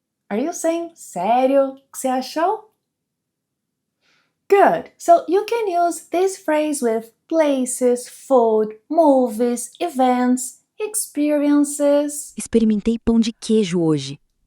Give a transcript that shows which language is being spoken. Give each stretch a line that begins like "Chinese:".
English: Are you saying
Portuguese: sério que você achou?
English: Good. So you can use this phrase with places, food, movies, events, experiences.
Portuguese: Experimentei pão de queijo hoje.